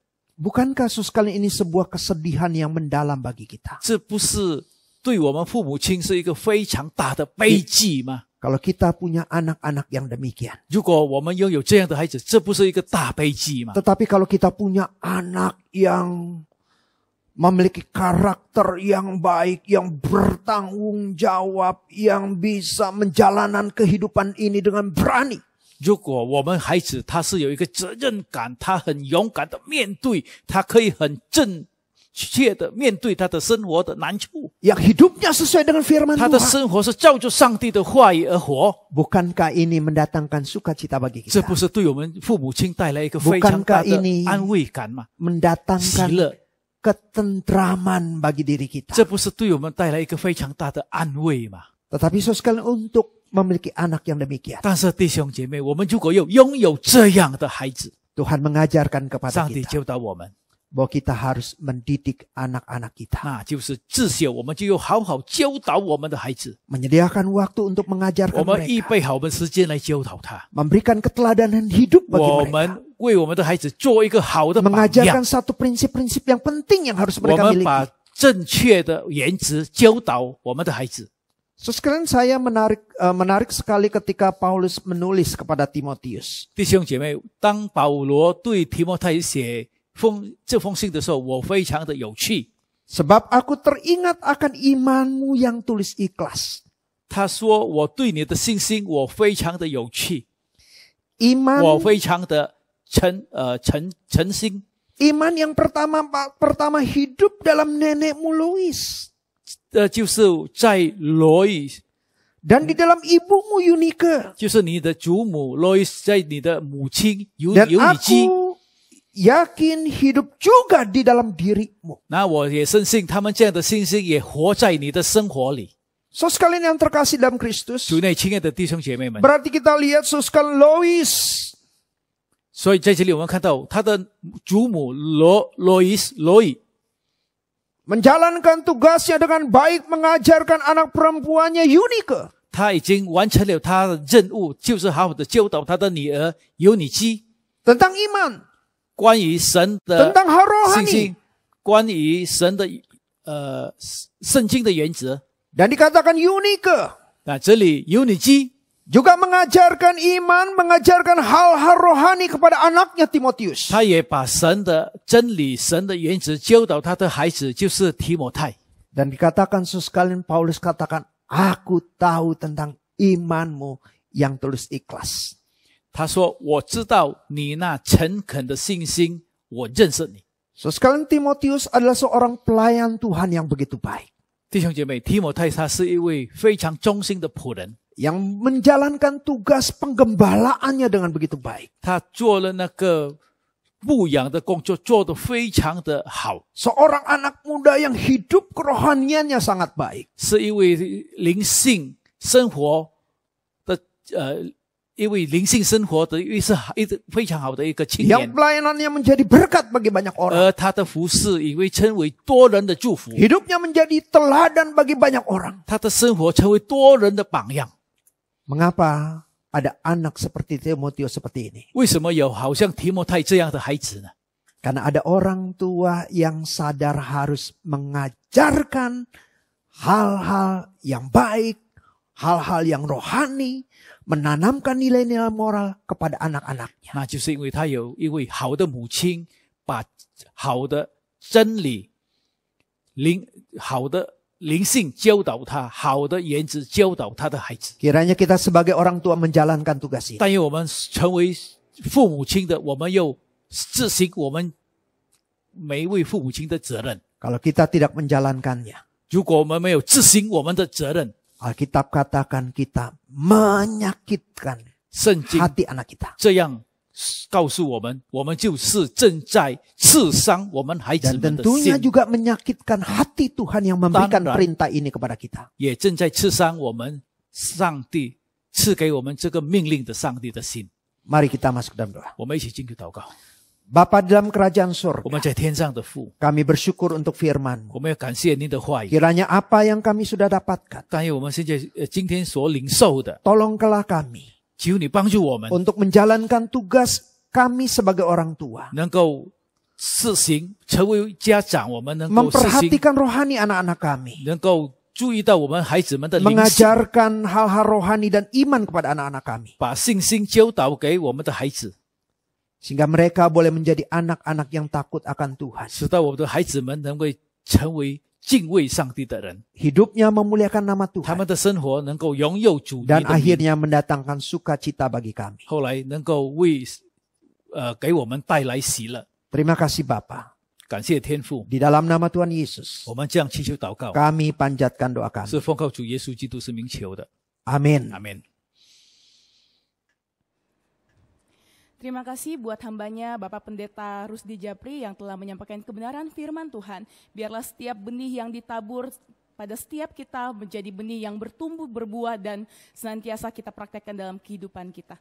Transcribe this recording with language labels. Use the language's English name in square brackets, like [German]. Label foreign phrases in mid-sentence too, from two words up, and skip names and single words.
[Indonesian] Bukankah saudara sekalian ini sebuah kesedihan yang mendalam bagi kita? [Chinese] 这不是对我们父母亲是一个非常大的悲剧吗？ [Indonesian] Kalau kita punya anak-anak yang demikian. [Chinese] 如果我们拥有这样的孩子，这不是一个大悲剧吗？ [Indonesian] Tetapi kalau kita punya anak yang memiliki karakter yang baik, yang bertanggung jawab, yang bisa menjalankan kehidupan ini dengan berani. [Chinese] 如果我们孩子他是有一个责任感，他很勇敢的面对，他可以很正确的面对他的生活的难处， [Indonesian] Yang hidupnya sesuai dengan firman [Chinese] 他的 [Indonesian] Tuhan. [Chinese] 生活是照着上帝的话语而活。 [Indonesian] Bukankah ini mendatangkan sukacita bagi [Chinese] 这 [Indonesian] kita? [Chinese] 不是对我们父母亲带来一个非常大 [Indonesian] Bukankah [Chinese] 的 [Indonesian] ini [Chinese] 安慰感吗？喜 [Indonesian] Mendatangkan [Chinese] 乐， [Indonesian] ketentraman bagi diri kita. [Chinese] 这不是对我们带来一个非常大的安慰吗？ [Indonesian] Tetapi saudara sekalian, untuk memiliki anak yang demikian, [Chinese] 但是弟兄姐妹，我们如果拥有这样的孩子， [Indonesian] Tuhan mengajarkan kepada [Chinese] 上帝 [Indonesian] kita [Chinese] 教导我们， [Indonesian] bahwa kita harus mendidik anak-anak kita. [Chinese] 那就是自小我们就要好好教导我们的孩子， [Indonesian] Menyediakan waktu untuk [Chinese] 我 [Indonesian] mengajarkan [Chinese] 们预 [Indonesian] mereka. [Chinese] 备好我们时间来教导他， [Indonesian] Memberikan keteladanan hidup [Chinese] 我 [Indonesian] bagi mereka. [Chinese] 们为我们的孩子做一个好的榜样 [Indonesian] Mengajarkan，satu prinsip-prinsip yang penting yang harus [Chinese] 我 [Indonesian] mereka [Chinese] 们把 [Indonesian] miliki. [Chinese] 正确的原则教导我们的孩子。 [Indonesian] So, sekarang saya menarik sekali ketika Paulus menulis kepada Timotius. [Chinese] 弟兄姐妹，当保罗对提摩太写这封信的时候，我非常的有趣。 [Indonesian] Sebab aku teringat akan imanmu yang tulis ikhlas. [Chinese] 他说：“我对你的信心，我非常的有趣， [Indonesian] Iman [Chinese] 我非常的诚心。 [Indonesian] Iman yang pertama hidup dalam nenekmu Lois. [Chinese] 就是在罗伊， [Indonesian] Dan di dalam ibumu Yunike. [Chinese] 就是你的祖母罗伊，在你的母亲尤 [Indonesian] Dan [Chinese] 尼基。 [Indonesian] aku yakin hidup juga di dalam dirimu. [Chinese] 那我也深信，他们这样的信心也活在你的生活里。 [Indonesian] So, sekalian yang terkasih dalam Kristus. [Chinese] 主内亲爱的弟兄姐妹们， [Indonesian] Berarti kita lihat so, sekalian Lois. [Chinese] 所以在这里我们看到他的祖母罗伊。 [Indonesian] Menjalankan tugasnya dengan baik, mengajarkan anak perempuannya Yunike. [Chinese] 他已经完成了他的任务，就是好好的教导他的女儿尤尼基 [Indonesian] Tentang iman. [Chinese] 关于神的 [Indonesian] Tentang hal [Chinese] 信 [Indonesian] rohani. [Chinese] 心，关于神的圣经的原则。 [Indonesian] Dan dikatakan Yunike [Chinese] 那这里尤尼基 [Indonesian] juga mengajarkan iman, mengajarkan hal-hal rohani kepada anaknya Timotius. [Chinese] 他也把神的真理、神的原则教导他的孩子，就是提摩太。 [Indonesian] Dan dikatakan sekalian Paulus katakan, aku tahu tentang imanmu yang tulus ikhlas. [Chinese] 他说：“我知道你那诚恳的信心，我认识你。” [Indonesian] So, sekalian Timotius adalah seorang pelayan Tuhan yang begitu baik. [Chinese] 弟兄姐妹，提摩太他是一位非常忠心的仆人， [Indonesian] Yang menjalankan tugas penggembalaannya dengan begitu baik. [Chinese] 他做了那个牧养的工作，做得非常的好， [Indonesian] Seorang anak muda yang hidup kerohaniannya sangat baik. [Chinese] 是一位灵性生活的一位灵性生活的一个非常好的一个青 [Indonesian] Yang [Chinese] 年， [Indonesian] pelayanannya menjadi berkat bagi banyak orang. [Chinese] 而他的服侍也被称为多人的祝福， [Indonesian] Hidupnya menjadi teladan bagi banyak orang. [Chinese] 他的生活成为多人的榜样。 [Indonesian] Mengapa ada anak seperti Timotius seperti ini? [Chinese] 为什么有好像提摩太这样的孩子呢？ [Indonesian] Karena ada orang tua yang sadar harus mengajarkan hal-hal yang baik, hal-hal yang rohani, menanamkan nilai-nilai moral kepada anak-anaknya. [Chinese] 那就是因为他有一位好的母亲，把好的真理、好的灵性教导他，好的言辞教导他的孩子。 [Indonesian] Kiranya kita sebagai orang tua menjalankan tugas ini. [Chinese] 但愿我们成为父母亲的，我们又执行我们每一位父母亲的责任。 [Indonesian] Kalau kita tidak menjalankannya, [Chinese] 如果我们没有执行我们的责任， [Indonesian] Alkitab katakan kita menyakitkan [Chinese] 圣经 [Indonesian] hati anak kita. [Chinese] 这样告诉我们，我们就是正在刺伤我们孩子 [Indonesian] Dan [Chinese] 们的 [Indonesian] tentunya [Chinese] 心， [Indonesian] juga menyakitkan hati Tuhan yang memberikan Tandang. perintah ini kepada kita. [Chinese] 也正在刺伤我们上帝赐给我们这个命令的上帝的心。 [Indonesian] Mari kita masuk dalam doa. [Chinese] 我们一起进去祷告。 [Indonesian] Bapa dalam kerajaan [Chinese] 我 [Indonesian] surga, [Chinese] 们在天上的父， [Indonesian] kami bersyukur untuk firman-Mu. [Chinese] 我们要感谢您的话语。 [Indonesian] Kiranya apa yang kami sudah dapatkan, [Chinese] 但愿我们现在今天所领受的， [Indonesian] tolonglah kami [Chinese] 求你帮助我们， [Indonesian] untuk menjalankan tugas kami sebagai orang tua. [Chinese] 能够实行，成为家长，我们能够实行， [Indonesian] Memperhatikan rohani anak-anak kami. [Chinese] 能够注意到我们孩子们的灵性， [Indonesian] Mengajarkan hal-hal rohani dan iman kepada anak-anak kami. [Chinese] 把信心教导给我们的孩子， [Indonesian] Sehingga mereka boleh menjadi anak-anak yang takut akan Tuhan. [Chinese] 使到我们的孩子们能够成为敬畏上帝的人， [Indonesian] Hidupnya memuliakan nama [Chinese] 他 [Indonesian] Tuhan. [Chinese] 们的生活能够荣耀主你 [Indonesian] Dan [Chinese] 的名， [Indonesian] akhirnya mendatangkan sukacita bagi kami. [Chinese] 后来能够为给我们带来喜乐。 [Indonesian] Terima kasih Bapa. [Chinese] 感谢天父， [Indonesian] Di dalam nama Tuhan Yesus, [Chinese] 我们这样祈求祷告， [Indonesian] kami panjatkan doa kami. [Chinese] 是奉靠主耶稣基督是名求的， [Indonesian] Amin. [Chinese] 阿门。 [Indonesian] Terima kasih buat hambanya Bapak Pendeta Rusdi Japri yang telah menyampaikan kebenaran firman Tuhan. Biarlah setiap benih yang ditabur pada setiap kita menjadi benih yang bertumbuh, berbuah, dan senantiasa kita praktekkan dalam kehidupan kita.